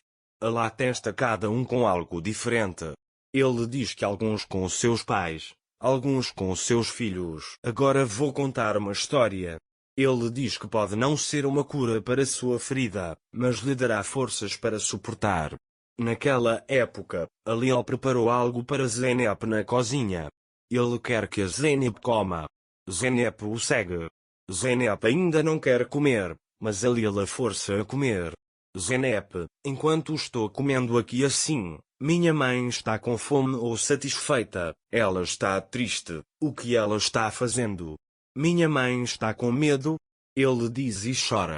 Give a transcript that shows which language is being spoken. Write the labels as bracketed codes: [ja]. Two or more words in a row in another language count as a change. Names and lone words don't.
[pt] Alá testa cada um com algo diferente. Ele diz que alguns com seus pais, alguns com seus filhos. Agora vou contar uma história. Ele diz que pode não ser uma cura para sua ferida, mas lhe dará forças para suportar. Naquela época, Alil preparou algo para Zeynep na cozinha. Ele quer que a Zeynep coma. Zeynep o segue. Zeynep ainda não quer comer, mas Alil a força a comer. Zeynep, enquanto estou comendo aqui assim, minha mãe está com fome ou satisfeita, ela está triste, o que ela está fazendo? Minha mãe está com medo? Ele diz e chora.